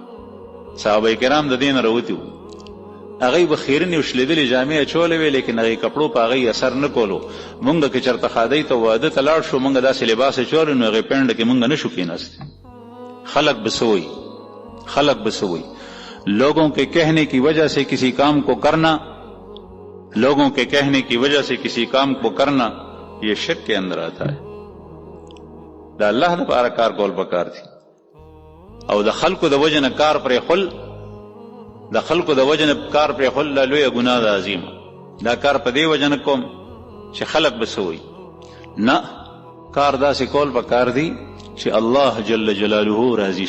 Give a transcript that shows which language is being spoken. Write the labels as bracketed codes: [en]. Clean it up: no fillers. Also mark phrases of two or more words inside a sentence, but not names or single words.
[ps] صحابه کرام د دې نه راوتي وو. هغوی به خیرنې او شلېدلې جامې اچولې وې، لیکن هغې کپړو په هغوی اثر نه کولو. مونږ که چېرته ښادۍ ته واده ته لاړ شو، مونږ داسې لباس اچولی نو هغې پینډه کې مونږ نه شو کېناستی. خلق به څه وایي، خلق به څه وایي. [ur] لوگوں کے کہنے کی وجہ سے کسی کام کو کرنا، لوگوں کے کہنے کی وجہ سے کسی کام کو کرنا یہ شرک کے اندر آتا ہے. [ps] دا الله دپاره کار کول پکار دي او د خلکو د وجه نه کار پرېښول، د خلکو د وجه نه کار پرېښول دا لویه ګناه ده عظیمه. دا کار په دې وجه نه کوم چې خلک به څه وایي، نه، کار داسې کول پکار دي چې الله جل جلاله راضي شي.